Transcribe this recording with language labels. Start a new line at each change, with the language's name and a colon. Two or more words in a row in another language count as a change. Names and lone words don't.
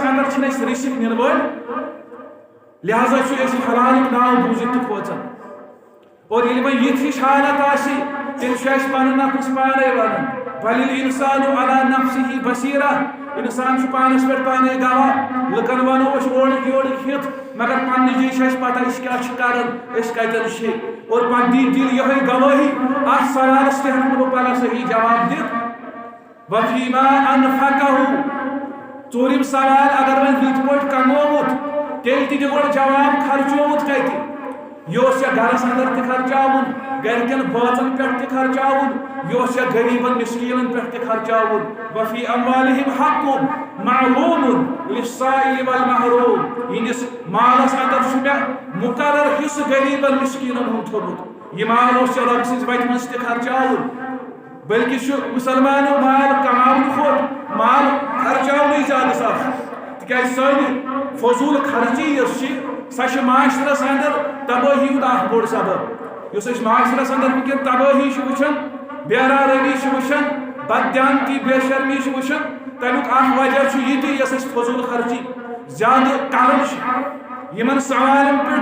Kashmiri: اندر چھِنہٕ أسۍ رٔسِتھ نِنہٕ وٲلۍ لہذا چھُ أسۍ حلالُک ناو بوٗزِتھ تہِ کھوژان اور ییٚلہِ وۄنۍ یِتھ ہِش حالت آسہِ تیٚلہِ چھُ اَسہِ پنُن نفس پانے ونان
Arabic: بل الانسان علی نفسہ بصیرہ
Kashmiri: انسان چھُ پانس پٮ۪ٹھ پانے گواہ لُکن ونو أسۍ اورٕکۍ یورٕکۍ ہِتھ مگر پننہِ جایہِ چھِ اَسہِ پتہ أسۍ کیٛاہ چھِ کران أسۍ کتٮ۪ن چھِ اور پتہٕ دی دِل یِہوٚے گوٲہی اتھ سوالس تہِ ہٮ۪کہٕ نہٕ بہٕ پگاہ صحیح جواب دِتھ
Arabic: وفیما انفقہ
Kashmiri: ژوٗرِم سوال اگر وۄنۍ رٕتۍ پٲٹھۍ کمووُت تیٚلہِ تہِ دِ گۄڈٕ جواب خرچووُت کتہِ یہ اوس یا گرس اندر تہِ خرچاوُن گرکٮ۪ن بٲژن پٮ۪ٹھ تہِ خرچاوُن یہ اوس یا غریبن مسکیٖنن پٮ۪ٹھ تہِ خرچاوُن
Arabic: وفی اموالہم حق معلوم للسائل والمحروم
Kashmiri: یہنٛدِس مالس اندر چھُ مےٚ مقرر حصہٕ غریبن مسکیٖنن ہُنٛد تھوٚومُت یہ مال اوس یا رۄبہٕ سٕنٛزِ وتہِ منٛز تہِ خرچاوُن بلکہ چھُ مُسلمانو مال کماونہٕ کھۄتہٕ مال خرچاونٕے زیادٕ سخ تِکیازِ سانہِ فضوٗل خرچی یۄس چھِ سۄ چھِ معاشرس اندر تبٲہی ہُنٛد اکھ بوٚڑ سبب یُس أسۍ معاشرس اندر ونکٮ۪ن تبٲہی چھِ وٕچھان بےرامی چھِ وٕچھان بددیانتی بے شرمی چھِ وٕچھان تمیُک اکھ وجہ چھُ یہِ تہِ یۄس أسۍ فضوٗل خرچی زیادٕ کران چھِ یمن سوالن